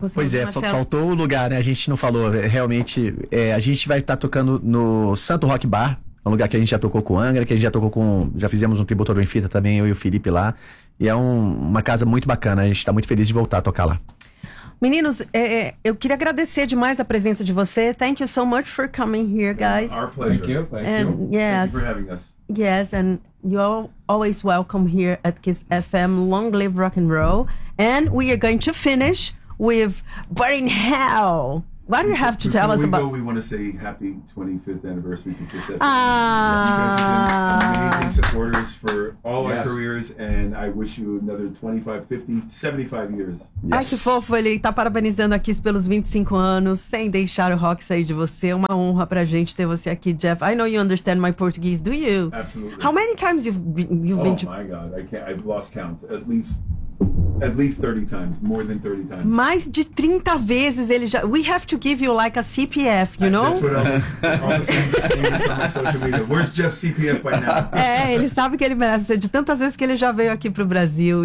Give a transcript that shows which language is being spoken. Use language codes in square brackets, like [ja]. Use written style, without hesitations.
[pt] Pois é, faltou o lugar, né? A gente não falou, realmente. A gente vai estar tocando no Santo Rock Bar, um lugar que a gente já tocou com o Angra, que a gente já tocou com. Já fizemos um tributo ao Benfita também, eu e o Felipe lá. E é uma casa muito bacana, a gente está muito feliz de voltar a tocar lá. Meninos, eu queria agradecer demais a presença de você. [en] Thank you so much for coming here, guys. Our pleasure. Thank you. Yes. Thank you for having us. Yes, and you're always welcome here at Kiss FM. Long live rock and roll. And we are going to finish with Burning Hell. What do you have to tell us about? We want to say happy 25th anniversary to Kiss FM. Ah. Yes, you guys amazing supporters for all yes. our careers, and I wish you another 25, 50, 75 years. Yes. [pt] Ai, que fofo, ele tá parabenizando aqui pelos 25 anos, sem deixar o rock sair de você. Uma honra pra gente ter você aqui, Jeff. [en] I know you understand my Portuguese, do you? Absolutely. How many times you've been to... Oh my God, I've lost count. At least 30 times, more than 30 times. [pt] Mais de 30 vezes ele já... [en] We have to give you like a CPF, you know? That's what all the fans are saying on social media. Where's Jeff's CPF by now? [pt] Ele sabe que ele merece ser. De tantas vezes que ele já veio aqui pro Brasil.